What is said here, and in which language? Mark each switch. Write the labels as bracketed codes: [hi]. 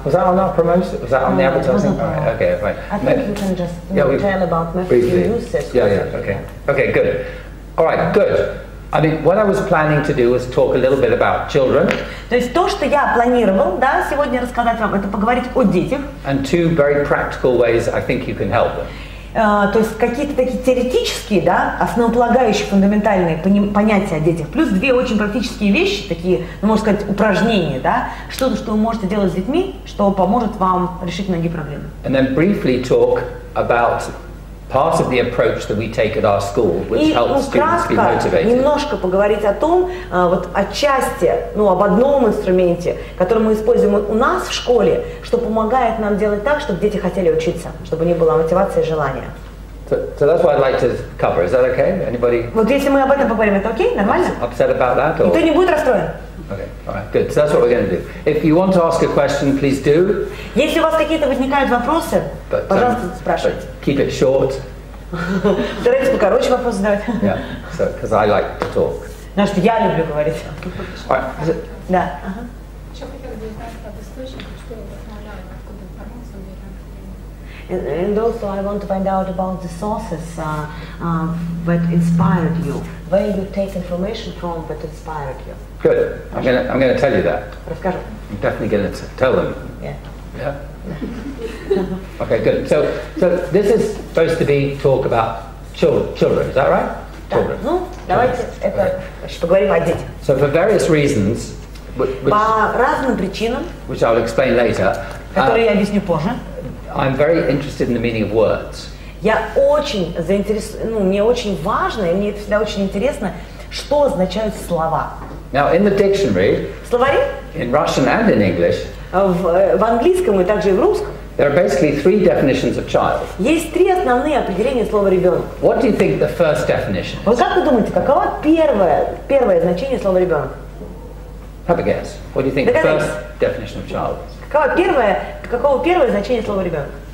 [en] Was that on our promotion? Was that on the advertising? Right, okay, right. I think you can just tell about Massachusetts. Okay. Okay, good. All right, good. I mean, what I was planning to do was talk a little bit about children. [ru] То есть то, что я планировал, да, сегодня рассказать вам, это поговорить о детях. [en] And two very practical ways I think you can help them. [ru] То есть какие-то такие теоретические, да, основополагающие, фундаментальные понятия о детях, плюс две очень практические вещи, такие, можно сказать, упражнения, да, что-то, что вы можете делать с детьми, что поможет вам решить многие проблемы. [en] And then briefly talk about part of the approach that we take at our school, which helps students be motivated. [ru] Немножко поговорить о том, вот отчасти, об одном инструменте, который мы используем у нас в школе, что помогает нам делать так, чтобы дети хотели учиться, чтобы не было мотивации и желания. [en] So that's what I'd like to cover. Is that okay? Anybody [ru] Вот если мы об этом поговорим, это окей? Нормально? [en] upset about that? Or? [ru] Никто не будет расстроен? [en] Okay, all right, good. So that's what we're going to do. If you want to ask a question, please do. [ru] Если у вас какие-то возникают вопросы, пожалуйста, спрашивайте. [en] Keep it short. [ru] Старайтесь покороче вопросы задавать. [en] Yeah, so because I like to talk. [ru] Потому что я люблю говорить. [en] All right. [ru] Да. Еще хотела бы узнать об источниках, что вдохновляет, откуда информацию берем. [en] And also I want to find out about the sources that inspired you. Where you take information from that inspired you. Good. I'm going to tell you that. [ru] Расскажу. [en] I'm definitely going to tell them. Yeah. Yeah. Okay, good. So this is supposed to be talk about children. Is that right? [ru] Да. Ну, давайте это поговорим о детях. [en] So for various reasons, [ru] По разным причинам, [en] which I'll explain later, [ru] которые я объясню позже, [en] I'm very interested in the meaning of words. [ru] я очень заинтересован, мне очень важно, и мне это всегда очень интересно, что означают слова. [en] Now, in the dictionary, [ru] Словари [en] in Russian and in English, [ru] в английском и также и в русском [en] there are basically three definitions of child. [ru] есть три основные определения слова ребенок. [en] What do you think the first definition is? [ru] Вот как вы думаете, каково первое значение слова ребенок? [en] Have a guess. What do you think the first definition of child is? [ru] Каково первое значение слова ребенок?